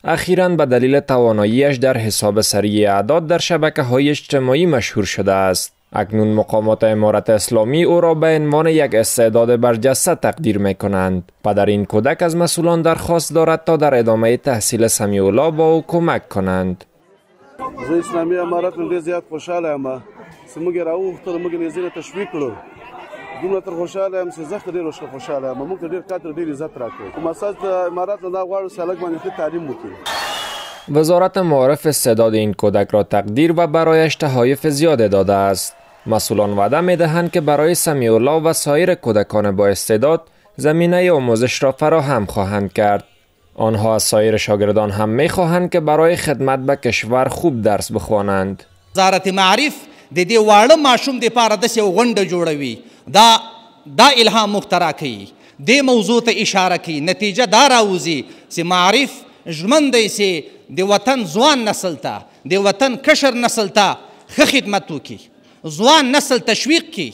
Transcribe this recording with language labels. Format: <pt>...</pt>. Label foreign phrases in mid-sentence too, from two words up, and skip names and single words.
<fa>اخیراً به دلیل تواناییش در حساب سریع اعداد در شبکه‌های اجتماعی مشهور شده است. اکنون مقامات امارت اسلامی او را به عنوان یک استعداد برجسته تقدیر می‌کنند. پدر این کودک از مسئولان درخواست دارد تا در ادامه تحصیل سمیع الله با او کمک کنند.</fa> <ps>زه اسلامي امارت ډېر زیات خوشاله یم چې موږ راوغوښتل موږ یې ځینې تشویق کړو دومره تر خوشاله یم چې زه ډېر خوشاله یم موږ ته ډېر کار ډېر عزت راکړی کوم اساس د امارت نه دا غواړو چې هلک باندې ښه تعلیم وکړي.</ps> <fa>وزارت معارف استعداد این کودک را تقدیر و برایش تحایف زیاد داده است. مسئولان وعده می‌دهند که برای سمیع الله و سایر کودکان با استعداد زمینه آموزش را فراهم خواهند کرد. آنها از سایر شاگردان هم می‌خواهند که برای خدمت به کشور خوب درس بخوانند.</fa> <ps>وزارت معارف د دې واړه ماشوم د پاره د یو غونډه جوړوي دا الهام مخترع کوي د موضوع ته اشاره کوي نتیجه دا راوځي چې معارف ژمن دی چې د وطن ځوان نسل ته د وطن کشر نسل ته ښه خدمت وکړي ځوان نسل تشویق کړي.</ps>